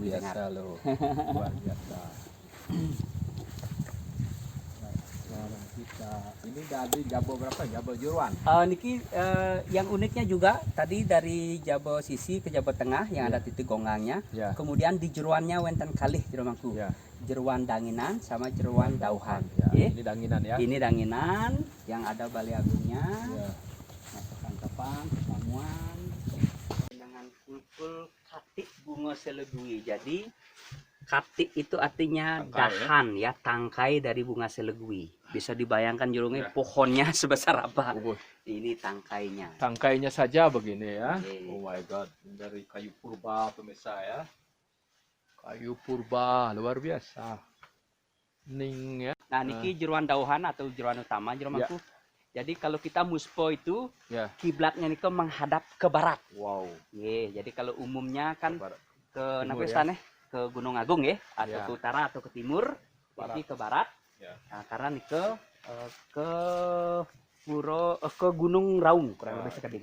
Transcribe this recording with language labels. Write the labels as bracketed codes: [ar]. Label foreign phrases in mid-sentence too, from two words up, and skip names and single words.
[id] kami dengar. biasa loh. Luar biasa. Sekarang kita ini dari Jabo berapa? Jabo Juruan. Niki yang uniknya juga tadi dari Jabo sisi ke Jabo tengah yang ada titik gonggangnya. Ya. Kemudian di jeruannya [ban] wenten kalih jerumangku. [id] Ya. Jeruan danginan sama jeruan dauhan. Ya. Ye. Ini danginan ya. Ini danginan yang ada balai agungnya. Ya. Tepang, tamuan dengan kulkul katik bunga selegui. Jadi katik itu artinya Tangkai, dahan ya, tangkai dari bunga selegui. Bisa dibayangkan jurungnya Ya. pohonnya sebesar apa. Oh, Ini tangkainya. tangkainya saja begini ya. Oke. [en] Oh my god, [id] dari kayu purba pemirsa ya. Kayu purba luar biasa. Ning ya. Nah, niki jeruan dauhan atau jeruan utama jerumangku. Jadi kalau kita muspo itu Ya. kiblatnya niko menghadap ke barat. Wow. Ye, jadi kalau umumnya kan Barat. ke Timur, Napesan ke Gunung Agung ya, atau Ya. ke utara atau ke timur, Barat. ini ke barat. Ya. Nah, karena niko ke ke Gunung Raung kurang lebih sekali